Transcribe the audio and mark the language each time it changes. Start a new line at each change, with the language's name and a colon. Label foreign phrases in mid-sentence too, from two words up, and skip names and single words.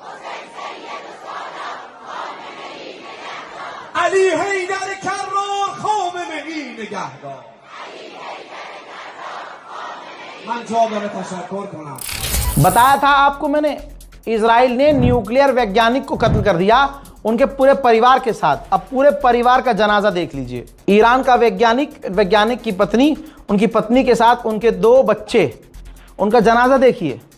Persian: علی حیدر کرار خامنه ای نگهدار من جواب تشکر کنم।
Hindi: बताया था आपको मैंने, इजराइल ने न्यूक्लियर वैज्ञानिक को कत्ल कर दिया उनके पूरे परिवार के साथ। अब पूरे परिवार का जनाजा देख लीजिए। ईरान का वैज्ञानिक की पत्नी, उनकी पत्नी के साथ उनके 2 बच्चे, उनका जनाजा देखिए।